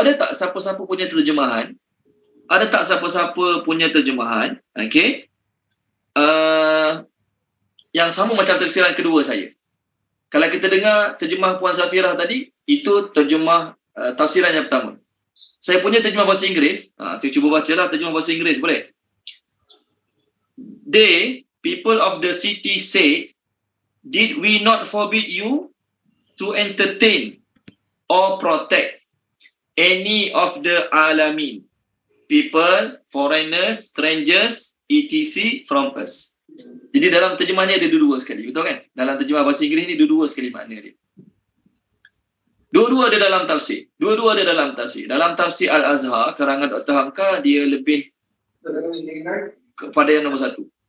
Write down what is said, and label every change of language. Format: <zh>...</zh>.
<ms>Ada tak siapa-siapa punya terjemahan? Ada tak siapa-siapa punya terjemahan? Okay. Yang sama macam tersiran kedua saya. Kalau kita dengar terjemah Puan Zafirah tadi, itu terjemah tafsiran yang pertama. Saya punya terjemah bahasa Inggeris, saya cuba bacalah terjemah bahasa Inggeris, boleh?</ms> <en>They, people of the city say, did we not forbid you to entertain or protect any of the alamin, people, foreigners, strangers, etc. from us.</en> <ms>Jadi dalam terjemahnya ada dua sekali, betul kan? Dalam terjemah bahasa Inggeris ni dua sekali makna dia. Dua-dua ada dalam tafsir. Dalam tafsir Al-Azhar, karangan Dr. Hamka, dia lebih kepada yang nombor 1.</ms>